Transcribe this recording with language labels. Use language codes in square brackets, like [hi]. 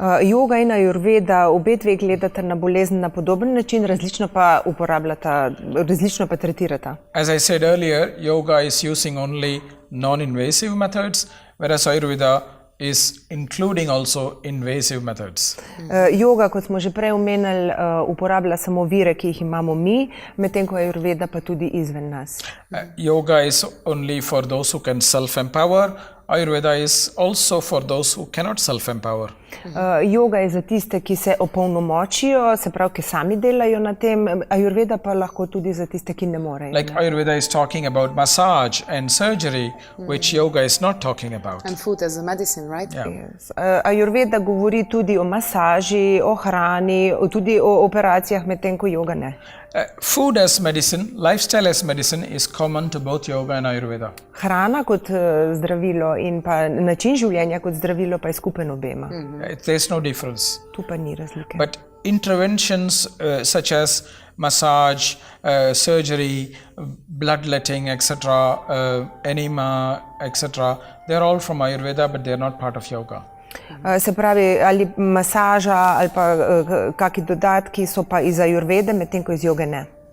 [sl] Joga in Ayurveda obe dve gledata na bolezen na podoben način, različno pa tretirata. [en] As I said earlier, yoga is using only non-invasive methods, whereas Ayurveda is including also invasive methods. [sl] Joga, kot smo že prej omenili, uporablja samo vire, ki jih imamo mi, medtem ko Ayurveda pa tudi izven nas. [en] Yoga is only for those who can self-empower. Ayurveda is also for those who cannot self-empower. [sl] Joga je za tiste, ki se opolnomočijo, se pravi, ki sami delajo na tem, Ayurveda pa lahko tudi za tiste, ki ne morejo. [en] Like Ayurveda is talking about massage and surgery, which yoga is not talking about. And food as a medicine, right? Yeah. [sl] Yes. Ayurveda govori tudi o masaži, o hrani, tudi o operacijah, medtem ko joga ne. [en] Food as medicine, lifestyle as medicine is common to both yoga and Ayurveda. [sl] Hrana kot zdravilo in pa način življenja kot zdravilo pa je skupen obema. [en] There's no difference. [sl] Tu pa ni razlike. [en] But interventions such as massage, surgery, bloodletting, etc., enema, etc., they're all from Ayurveda, but they're not part of yoga. [sl] Se pravi, ali masaža ali pa kaki dodatki so pa iz Ayurvede, medtem ko iz joge ne.